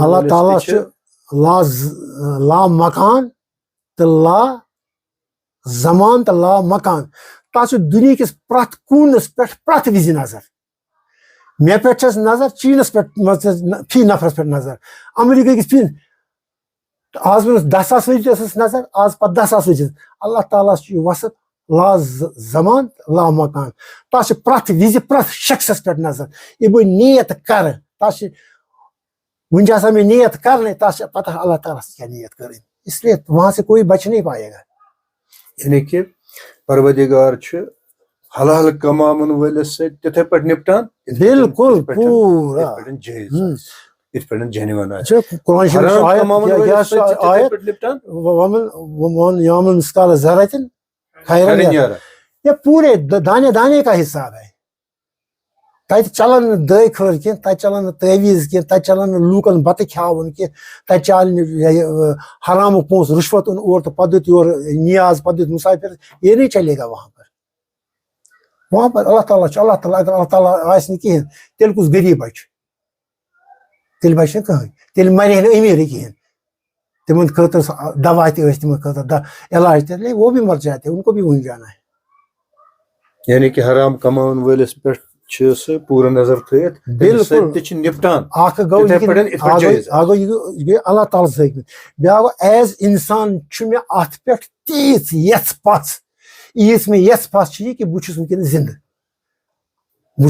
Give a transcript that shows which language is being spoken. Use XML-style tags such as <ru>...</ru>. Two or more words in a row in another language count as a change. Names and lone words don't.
<ks>اللہ تعالیٰ چھُ لا مکان تہٕ لا زمان تہٕ لا مکان تتھ چھُ دُنہِکِس پرٛٮ۪تھ کوٗنس پٮ۪ٹھ پرٛٮ۪تھ وِزِ نظر مےٚ پٮ۪ٹھ چھس نظر چیٖنس پٮ۪ٹھ فی نفرس پٮ۪ٹھ نظر امریکہ کِس فی آز برونٛہہ 10,000 ؤری ٲسٕس نظر آز پتہٕ 10,000 ؤری اللہ تعالیٰ چھُ یہِ وسط لا زمان لا مکان تتھ چھِ پرٛٮ۪تھ وِزِ پرٛٮ۪تھ شخصس پٮ۪ٹھ نظر یہِ بہٕ نیت کرٕ تتھ چھِ وُنہِ چھِ آسان مےٚ نیت کرنے تتھ چھِ پتہ اللہ تعالیٰ سے کیٛاہ نیت کٔرٕنۍ</ks> <ur>اس لیے وہاں سے کوئی بچ نہیں پائے گا</ur> <ks>یعنی کہ پروردگار چھُ حلال کماون وٲلِس سۭتۍ تِتھے پٲٹھۍ نپٹان</ks> <ur>بالکل پوٗرا</ur> <ks>جٲیز یِتھ پٲٹھۍ جینون آسہِ قرآن شریٖف چھُ حرام کماون وٲلِس سۭتۍ چھِ تِتھے آیت پٲٹھۍ نپٹان</ks> <ar>ومن یعمل مثقال ذرة خیرا یرہ</ar> <ur>یہ پورے دانے دانے کا حساب ہے</ur> <ks>تتہِ چلان نہٕ دٲے خٲر کینٛہہ تتہِ چلان نہٕ تعویٖز کینٛہہ تتہِ چلان نہٕ لوٗکن بتہٕ کھیاوُن کینٛہہ تتہِ چلہِ نہٕ حرامُک پونٛسہٕ رُشوت اوٚن اور تہٕ پتہٕ دیُت یورٕ نیاز پتہٕ دیُت مُسافِر</ks> <ur>یہ نہیں چلے گا وہاں پر</ur> <ks>اللہ تعالیٰ چھُ اللہ تعالیٰ اگر اللہ تعالیٰ آسہِ نہٕ کِہیٖنۍ تیٚلہِ کُس غریٖب بچہِ تیٚلہِ بچہِ نہٕ کٕہٕنۍ تیٚلہِ مرِ نہٕ أمیٖرٕے کِہیٖنۍ تِمن خٲطرٕ دوا تہِ ٲسۍ تِمن خٲطرٕ علاج تہِ</ks> <ur>وہ بھی مر جاتے ان کو بھی وہیں جانا ہے</ur> <ks>یعنی کہ حرام کماون وٲلِس پٮ۪ٹھ چھِ سُہ پوٗرٕ نظر تھٲیِتھ بالکل تہِ چھِ نپٹان اکھ گوٚو یہِ گٔے اللہ تعالیٰ سۭتۍ بیٛاکھ گوٚو ایز انسان چھُ مےٚ اتھ پٮ۪ٹھ تیٖژ یژھ پژھ ییٖژ مےٚ یژھ پژھ چھِ یہِ کہِ بہٕ چھُس وٕنکیٚنس زنٛدٕ بہٕ</ks>